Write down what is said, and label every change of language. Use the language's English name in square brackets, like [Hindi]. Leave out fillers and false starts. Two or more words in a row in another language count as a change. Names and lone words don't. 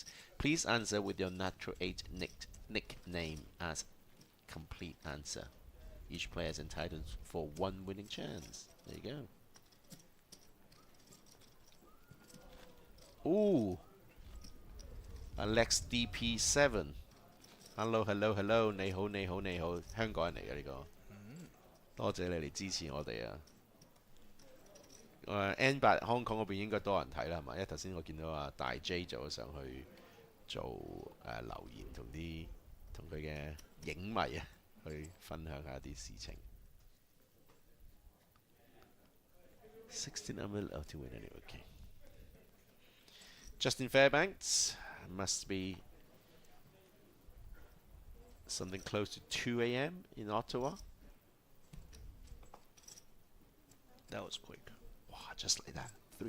[English] Please answer with your Natural 8 nickname as complete answer. Each player is entitled for 1 winning chance. There you go. Ooh. Alex DP7. Hello, hello, hello. [Cantonese] 你好，你好，你好。香港人嚟嘅呢個。多謝你嚟支持我哋啊。N8 香港嗰邊應該多人睇啦，係嘛？因為頭先我見到啊大 J 就咗上去做留言，同佢嘅影迷啊去分享下啲事情。 [English] 16 mil to win anyway. Okay. Justin Fairbanks must be something close to 2 a.m. in Ottawa. That was quick. Wow, just like that. $3.